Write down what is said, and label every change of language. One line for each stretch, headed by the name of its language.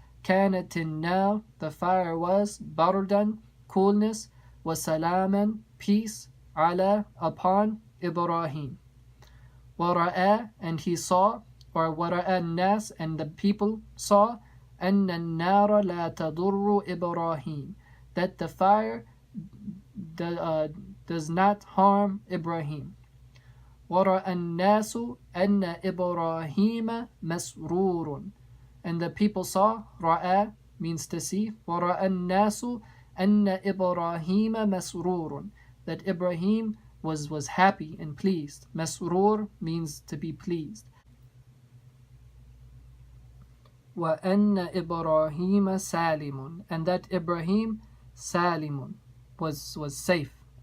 Arabic: كَانَتِ النَّارُ,
English: the fire was, bardan, coolness, وَسَلَامًا, peace, على, upon Ibrahim. وَرَأَى, and he saw, or
Arabic: وَرَأَى النَّاسِ,
English: and the people saw,
Arabic: أَنَّ النَّارَ لَا تَضُرُّ إِبْرَاهِيمَ,
English: that the fire does not harm Ibrahim.
Arabic: وَرَأَى النَّاسُ أَنَّ إِبْرَاهِيمَ مَسْرُورٌ,
English: and the people saw,
Arabic: رَأَى,
English: means to see.
Arabic: وَرَأَى النَّاسُ أَنَّ إِبْرَاهِيمَ مَسْرُورٌ,
English: that Ibrahim was happy and pleased. Masrur means to be pleased.
Arabic: وَأَنَّ إِبْرَاهِيمَ سَالِمٌ,
English: and that Ibrahim سالم was safe.